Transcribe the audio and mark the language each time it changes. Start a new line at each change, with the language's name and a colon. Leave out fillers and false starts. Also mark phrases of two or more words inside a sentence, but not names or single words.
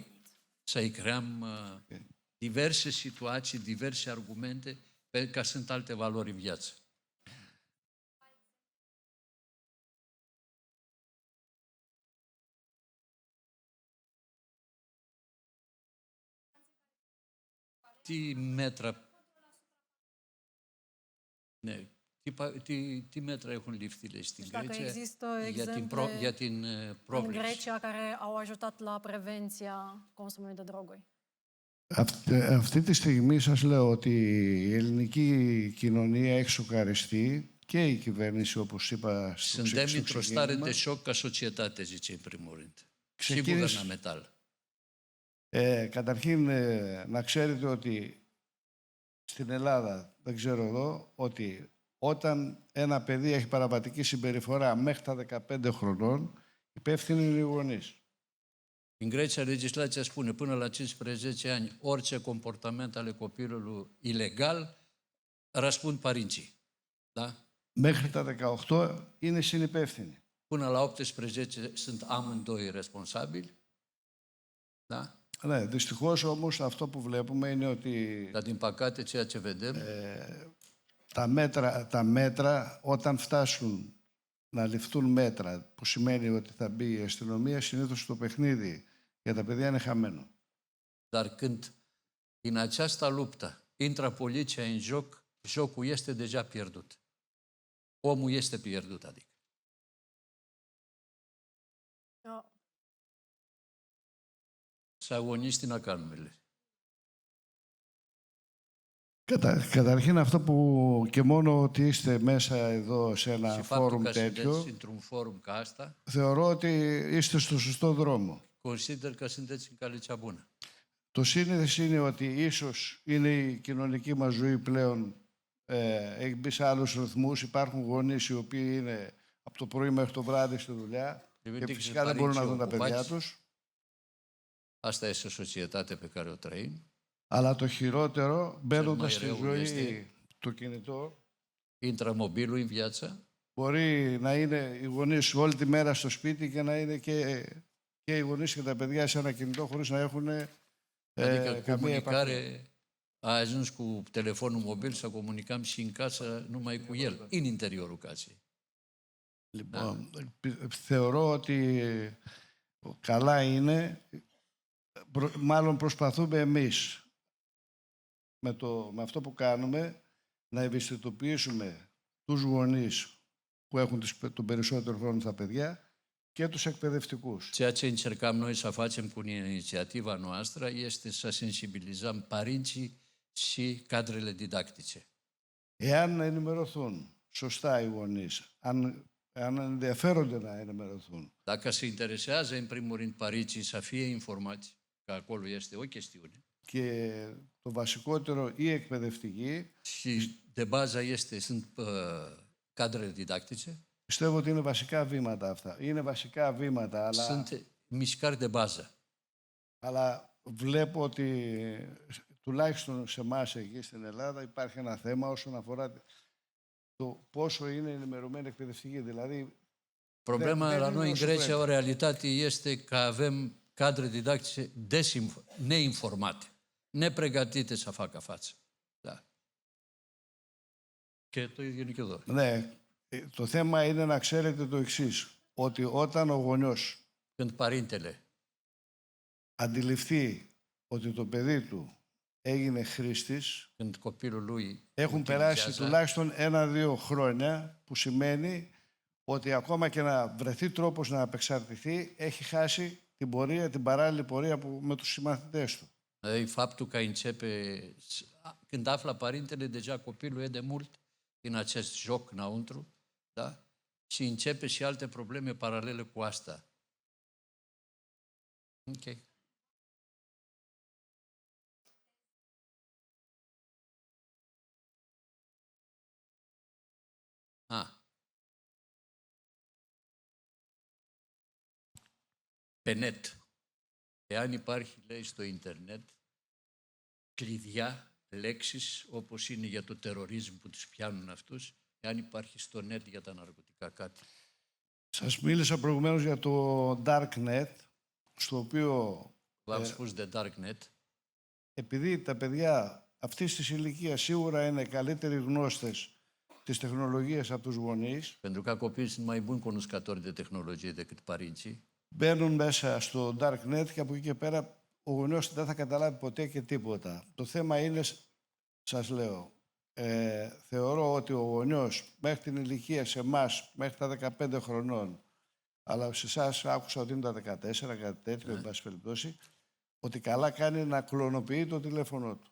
Romanian: Să-i creăm diverse situații, diverse argumente, pentru că sunt alte valori în viață.
Greek: Τι μέτρα... Ναι. Τι μέτρα έχουν ληφθεί στην
Romanian: Deci dacă Grecia există
Greek: για την
Romanian: în
Greek: πρόβλεψη.
Romanian: Grecia care au ajutat la prevenția consumului de droguri.
Greek: Αυτή τη στιγμή σας λέω ότι η ελληνική κοινωνία έχει σοκαριστεί και η κυβέρνηση, όπως είπα στο
Romanian: Suntem într-o stare
Greek: ξεκίνημα.
Romanian: de șoc ca societate, zice în primul rând. Și
Greek: Ξεκίνησε-
Romanian: guvernamental.
Greek: Καταρχήν, να ξέρετε ότι στην Ελλάδα, δεν ξέρω εδώ, ότι όταν ένα παιδί έχει παραβατική συμπεριφορά μέχρι τα 15 χρονών, υπεύθυνοι είναι οι γονείς.
Romanian: În Grecia, legislația spune până la 15 ani, orice comportament ale copilului ilegal, răspund părinții. Da?
Greek: Μέχρι τα 18 είναι συνυπεύθυνοι.
Romanian: Până la 18 sunt amândoi responsabili. Da?
Greek: Ναι, δυστυχώς όμως αυτό που βλέπουμε είναι ότι
Romanian: Dar din păcate ceea ce vedem,
Greek: τα μέτρα όταν φτάσουν να ληφθούν μέτρα, που σημαίνει ότι θα μπει η αστυνομία, συνήθως το παιχνίδι για τα παιδιά είναι χαμένο.
Romanian: dar când în această luptă intră poliția în joc, jocul este deja pierdut. Omul este pierdut, adică. Să agoniști în acanurile.
Greek: Καταρχήν αυτό που και μόνο ότι είστε μέσα εδώ σε ένα
Romanian: Și faptul
Greek: φόρουμ
Romanian: că
Greek: τέτοιο,
Romanian: sunteți într-un forum ca asta,
Greek: θεωρώ ότι είστε στο σωστό δρόμο.
Romanian: consider că sunteți în calea cea bună.
Greek: Το σύνηθες είναι ότι ίσως είναι η κοινωνική μας ζωή πλέον έχει μπει σε άλλους ρυθμούς. Υπάρχουν γονείς οι οποίοι είναι από το πρωί μέχρι το βράδυ στη δουλειά και φυσικά δεν μπορούν να δουν τα παιδιά τους.
Romanian: Asta este o societate pe care o trăim.
Greek: Αλλά το χειρότερο, μπαίνοντας στη
Romanian: rău
Greek: ζωή
Romanian: este-
Greek: το κινητό,
Romanian: Intră mobilul în viață,
Greek: μπορεί να είναι οι γονείς όλη τη μέρα στο σπίτι και να είναι και οι γονείς και τα παιδιά σε ένα κινητό χωρίς να έχουν
Romanian: adică
Greek: καμία επαφή.
Romanian: comunicare, a ajuns cu telefonul mobil să comunicăm și în casă numai cu el, în interiorul casei.
Greek: Λοιπόν, θεωρώ ότι καλά είναι, μάλλον προσπαθούμε εμείς με αυτό που κάνουμε να ευαισθητοποιήσουμε τους γονείς που έχουν τον περισσότερο χρόνο στα παιδιά και τους εκπαιδευτικούς.
Romanian: Ceea ce încercam noi să facem cu inițiativa noastră este să sensibilizăm părinții și cadrele didactice.
Greek: Εάν ενημερωθούν σωστά οι γονείς, αν ενδιαφέρονται να ενημερωθούν
Romanian: Dacă se interesează, în primul rând, părinții să fie informați, că acolo este o chestiune,
Greek: και το βασικότερο οι εκπαιδευτικοί,
Romanian: și de bază sunt cadrele didactice,
Greek: πιστεύω ότι είναι βασικά βήματα αυτά. Είναι βασικά βήματα,
Romanian: sunt mișcări de bază.
Greek: αλλά βλέπω ότι τουλάχιστον σε εμάς εκεί στην Ελλάδα υπάρχει ένα θέμα όσον αφορά το πόσο είναι ενημερωμένοι εκπαιδευτικοί. Δηλαδή,
Romanian: Problema
Greek: δεν
Romanian: la
Greek: είναι
Romanian: noi în
Greek: όσο
Romanian: Grecia,
Greek: πρέπει.
Romanian: o realitate, este că avem cadre didactice neinformate, nepregătite să facă față. Da.
Greek: Και το ίδιο είναι και εδώ. Ναι, το θέμα είναι να ξέρετε το εξής, ότι όταν ο γονιός
Romanian: Când părintele
Greek: αντιληφθεί ότι το παιδί του έγινε χρήστης,
Romanian: când copilul lui
Greek: έχουν περάσει
Romanian: utilizează,
Greek: τουλάχιστον 1-2 χρόνια, που σημαίνει ότι ακόμα και να βρεθεί τρόπος να απεξαρτηθεί, έχει χάσει την πορεία, την παράλληλη πορεία με τους συμμαθητές του.
Romanian: e faptul că când află părintele, deja copilul e de mult în acest joc înăuntru, da? Și începe și alte probleme paralele cu asta. Ok. Pe net.
Greek: Εάν υπάρχει, λέει, στο ίντερνετ κλειδιά, λέξεις, όπως είναι για το τερορίσμ που τους πιάνουν αυτούς, εάν υπάρχει στο net για τα ναρκωτικά κάτι. Σας μίλησα προηγουμένως για το Darknet, στο οποίο
Romanian: V-am spus de Darknet,
Greek: επειδή τα παιδιά αυτής της ηλικίας σίγουρα είναι καλύτεροι γνώστες της τεχνολογίας από τους γονείς,
Romanian: pentru că copiii sunt mai buni cunoscători de tehnologie decât părinții,
Greek: μπαίνουν μέσα στο Darknet και από εκεί και πέρα ο γονιός δεν θα καταλάβει ποτέ και τίποτα. Το θέμα είναι, σας λέω, θεωρώ ότι ο γονιός μέχρι την ηλικία σε εμάς, μέχρι τα 15 χρονών, αλλά σε εσάς άκουσα ότι είναι τα 14, κάτι τέτοιο, εν πάση περιπτώσει, ότι καλά κάνει να κλωνοποιεί το τηλέφωνο του.